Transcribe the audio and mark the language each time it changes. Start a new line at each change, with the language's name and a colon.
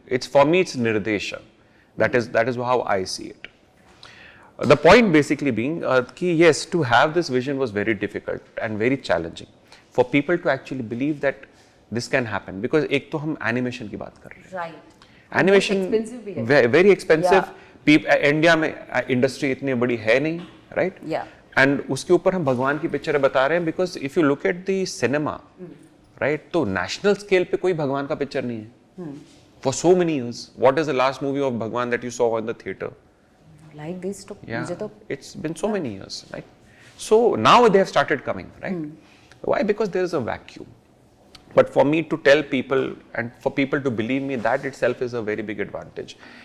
English: It's for me, it's nirdesha. That is how I see it. The point basically being, yes, to have this vision was very difficult and very challenging for people to actually believe that this can happen, because
Hindi: एक तो हम animation की बात कर रहे हैं.
English: Right. Animation very expensive.
Hindi: India में industry इतनी बड़ी है नहीं, right?
English: Yeah. And
Hindi: उसके ऊपर हम भगवान की पिक्चरें बता रहे हैं,
English: because if you look at the cinema, right?
Hindi: तो national scale पे कोई भगवान का पिक्चर नहीं है.
English: For so many years, what is the last movie of Bhagwan that you saw in the theater? Like this, It's been so many years, right? So now they have started coming, right? Why? Because there is a vacuum. But for me to tell people and for people to believe me, that itself is a very big advantage.